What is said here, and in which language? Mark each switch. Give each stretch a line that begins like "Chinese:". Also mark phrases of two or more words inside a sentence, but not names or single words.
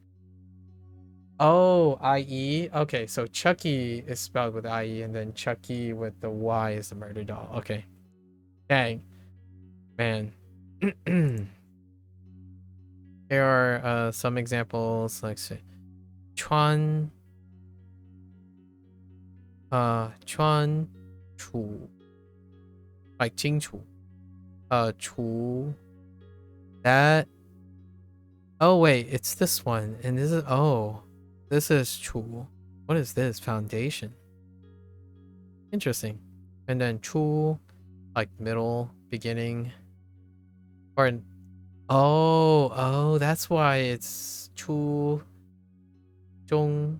English: Oh, IE? Okay, so Chucky is spelled with IE, and then Chucky with the Y is the murder doll. Okay. Dang. Man. Here are some examples. Like, say, Chuan. Chuan. Chu. Like, Jing Chu. Chu. That. Oh, wait, it's this one. And this is. Oh. This is Chu. What is this? Foundation. Interesting. And then Chu, like middle, beginning. Or oh, that's why it's Chu, Zhong.